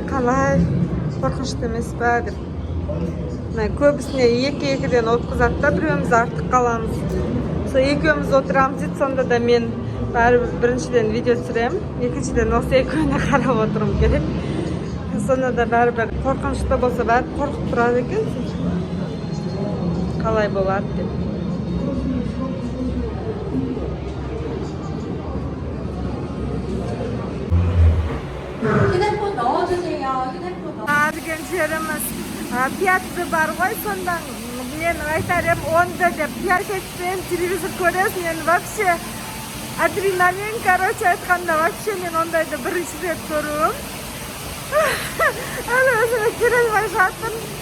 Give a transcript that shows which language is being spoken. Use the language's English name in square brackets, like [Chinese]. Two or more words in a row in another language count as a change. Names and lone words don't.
[Kazakh] Қалай қорқынышты емес пе деп. Көбісіне екі-екіден отырғызады да, біреуіміз артық қаламыз. Сол екеуміз отырамыз дейді, сонда да мен біріншіден видео түсіремін, екіншіден осы екеуіне қарап отырым керек. Сонда да бәрібір қорқынышты болса бәрі қорқып тұрады екен. Қалай болады деп. [Korean] 휴대폰 넣어주세요. 휴대폰 넣어. [Kazakh] Деген жеріміз пятты бар ғой, сонда мен айтар едім 10-ды деп, 5-тен телевизор көресің, мен вообще адреналин, короче айтқанда вообще мен ондайды бірінші рет көруім. Әлі өзіме келмей жатырмын.